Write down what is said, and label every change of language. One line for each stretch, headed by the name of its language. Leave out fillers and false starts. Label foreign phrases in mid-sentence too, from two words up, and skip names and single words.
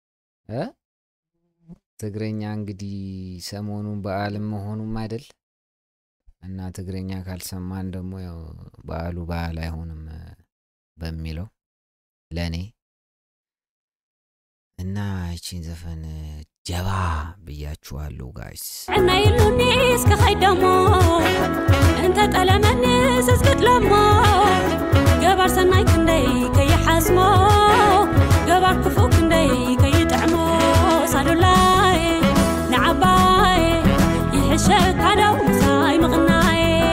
Amharic: ትግረኛ እንግዲህ ሰሞኑን በዓልም መሆኑም አይደል እና ትግረኛ ካልሰማን ደግሞ ያው በዓሉ በዓል አይሆንም በሚለው ለኔ እና እቺን ዘፈን ጀባ ብያችኋለሁ ጋይስ
Tigrinya: እና ይሉኒ እስከ ኸይደሞ እንተ ጠለመኒ ዝዝግድለሞ ገባር ሰናይ ክንደይ ከይሓስሞ ገባር ክፉእ ክንደይ ከይጥዕሞ ሳዱላይ ንዓባይ ይሕሸካ ደው ምሳይ ምቕናይ